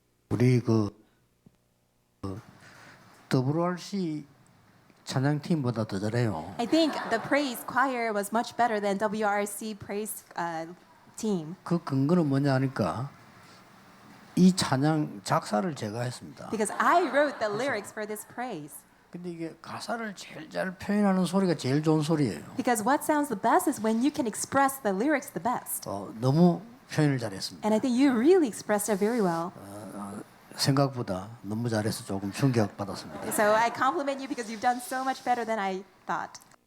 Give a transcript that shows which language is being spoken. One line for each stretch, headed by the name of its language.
Korean: 우리 WRC 찬양팀보다 더 잘해요.
English: I think the praise choir was much better than WRC praise team
Korean: 그 근거는 뭐냐 하니까 이 찬양 작사를 제가 했습니다.
English: because I wrote the lyrics for this praise.
Korean: 근데 이게 가사를 제일 잘 표현하는 소리가 제일 좋은 소리예요.
English: Because what sounds the best is when you can express the lyrics the best.
Korean: 너무 표현을 잘했습니다.
English: And I think you really expressed it very well.
Korean: 생각보다 너무 잘해서 조금 충격받았습니다.
English: So I compliment you because you've done so much better than I thought.